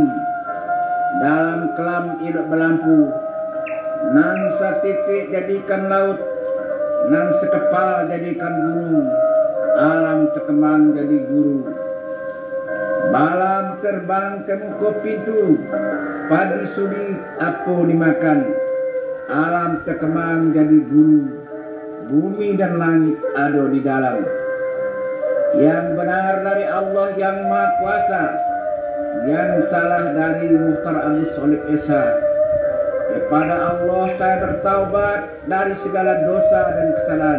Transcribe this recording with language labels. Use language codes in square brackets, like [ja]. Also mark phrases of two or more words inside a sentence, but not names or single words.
[id] Dalam kelam hidup berlampu, nan setitik jadikan laut, nan sekepal jadikan gunung. Alam sekemang jadi guru. Balam terbang ke muka pintu, padi sudi apa dimakan. Alam terkemang jadi guru, bumi dan langit ada di dalam. Yang benar dari Allah yang Maha Kuasa, yang salah dari Muhtar Agus Solid Esa. Kepada Allah saya bertaubat dari segala dosa dan kesalahan.